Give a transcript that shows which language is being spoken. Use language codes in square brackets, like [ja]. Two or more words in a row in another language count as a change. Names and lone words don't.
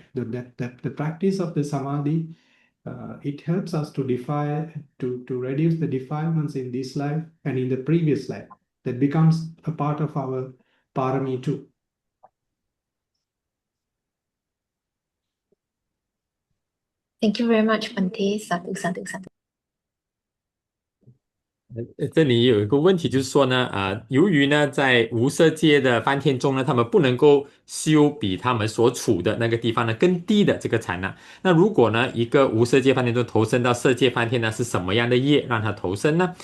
[en] The practice of the samadhi, it helps us to reduce the defilements in this life and in the previous life. That becomes a part of our parami too. Thank you very much, Bhante. [pi] Sadhu, sadhu, sadhu. [zh] 这里有一个问题，就是说呢，由于呢，在无色界的梵天中呢，他们不能够修比他们所处的那个地方呢更低的这个禅呢。那如果呢，一个无色界梵天中投身到色界梵天呢，是什么样的业让他投身呢？